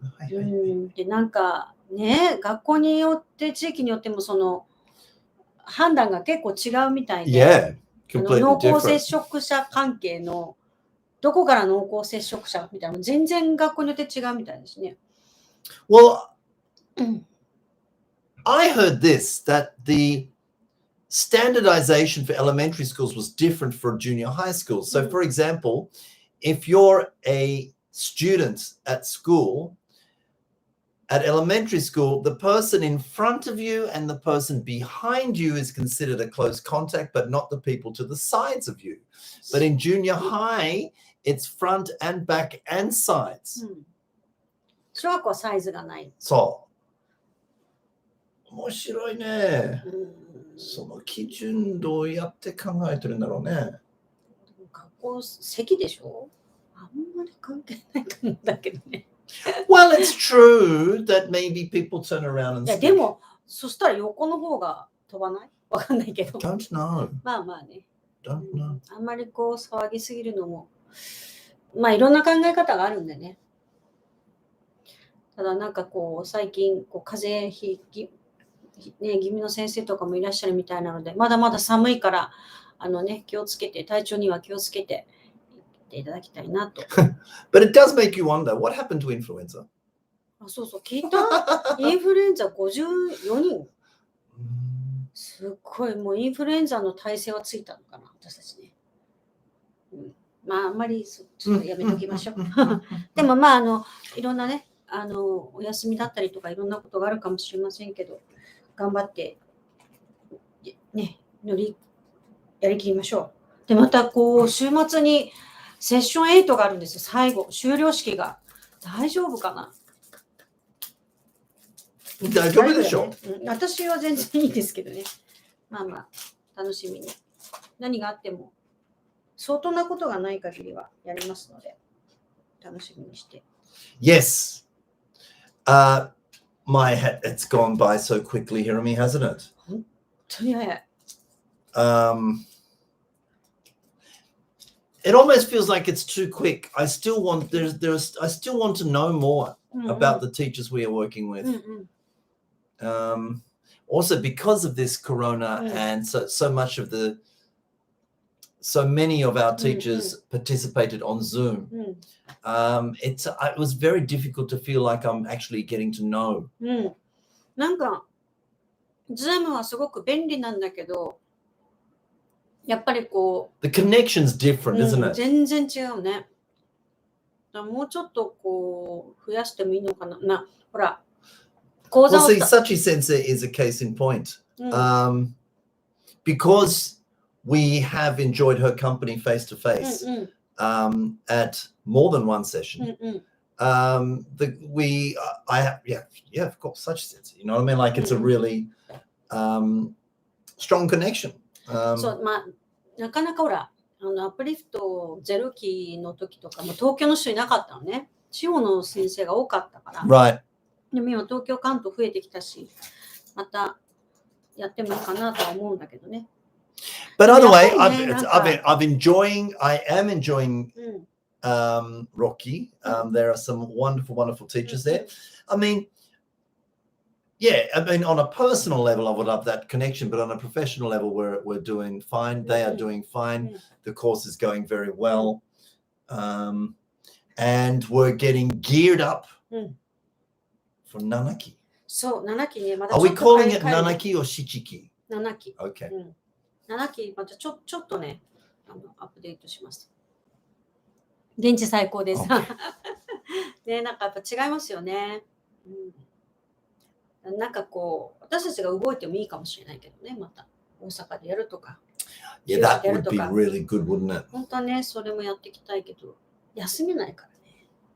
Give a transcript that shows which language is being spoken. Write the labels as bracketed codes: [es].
[ja] む。で、なんかね、学校によって地域によってもその判断が結構違うみたいで、濃厚接触者関係のどこから濃厚接触者みたいなの全然学校によって違うみたいですね。 [en] Well, I heard this, that the standardization for elementary schools was different for junior high schools. So, for example, if you're a student at school, at elementary school, the person in front of you and the person behind you is considered a close contact, but not the people to the sides of you. But in junior high, it's front and back and sides. [ja] 小学校はサイズがない。そう。面白いね。うん、その基準どうやって考えてるんだろうね。学校席でしょ？あんまり関係ないと思うんだけどね。 [en] Well, it's true that maybe people turn around and [ja] いや [en] speak. [ja] でも、そしたら横の方が飛ばない？わかんないけど。 [en] Don't know. [ja] まあまあね。 [en] Don't know. [ja] あんまりこう騒ぎすぎるのも、まあいろんな考え方があるんでね。ただなんかこう最近こう風邪ひきね、気味の先生とかもいらっしゃるみたいなので、まだまだ寒いから気をつけて、体調には気をつけていっていただきたいなと。 [en] But it does make you wonder, what happened to influenza? [ja] あ、そうそう、聞いた？インフルエンザ54人。すっごい、もうインフルエンザの耐性はついたのかな、私たちね。まあ、あんまりちょっとやめときましょう。でもまあ、いろんなね、お休みだったりとかいろんなことがあるかもしれませんけど、頑張って、ね、やりきりましょう。で、またこう、週末にセッション8があるんですよ、最後、終了式が。大丈夫かな？大丈夫でしょう。私は全然いいですけどね。まあまあ、楽しみに。何があっても、相当なことがない限りはやりますので、楽しみにして。 [en] Yes. It's gone by so quickly, Hiromi, hasn't it? [ja] 本当に早い。 [en] It almost feels like it's too quick. I still want to know more about the teachers we are working with. Also, because of this corona and so many of our teachers participated on Zoom. It was very difficult to feel like I'm actually getting to know. [ja] なんか、Zoom はすごく便利なんだけど、やっぱりこう、 [en] The connection's different, isn't it? [ja] 全然違うね。もうちょっとこう、増やしてもいいのかな。ほら、講座 [en] Well, [ja] を [en] see, Sachi Sensei is a case in point. Because we have enjoyed her company face to face at more than one session. Of course, Sachi Sensei. You know what I mean? Like it's a really strong connection. [ja] そう、まあ、なかなかほら、アプリフト0期の時とかも東京の人いなかったのね。地方の先生が多かったから。 [en] Right. [ja] でも今東京関東増えてきたし、またやってもいいかなとは思うんだけどね。 [en] But anyway, I am enjoying Rocky. There are some wonderful teachers there. I mean, on a personal level, I would love that connection, but on a professional level, we're doing fine. They are doing fine. The course is going very well. And we're getting geared up for Nanaki. [ja] So, Nanaki ね、まだ [en] Are we calling it Nanaki or Shichiki? Nanaki. Okay. [ja] Nanaki またちょっとね、アップデートします。現地最高です。ね、なんかやっぱ違いますよね。なんかこう、私たちが動いてもいいかもしれないけどね、また大阪でやるとか。 [en] Yeah, that would be really good, wouldn't it? [ja] 本当はね、それもやっていきたいけど、休めないからね。